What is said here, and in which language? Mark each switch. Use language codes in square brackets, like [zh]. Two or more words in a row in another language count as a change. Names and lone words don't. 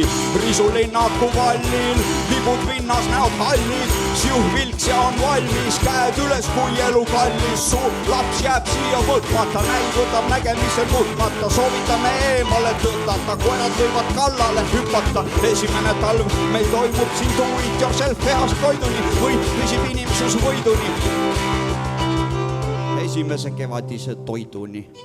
[et] Risulinnaku vallil, libud vinnas, näod hallid, siuh vilks ja on valmis, käed üles kui elu kallis, su laps jääb siia võtmata, näid võtab nägemisel võtmata, soovitame eemale tõtata, koerad võivad kallale hüpata. Esimene talv meil toimub siin [en] do it yourself [et] tehast toiduni, võit püsib inimsus võiduni. Esimese kevadise toiduni.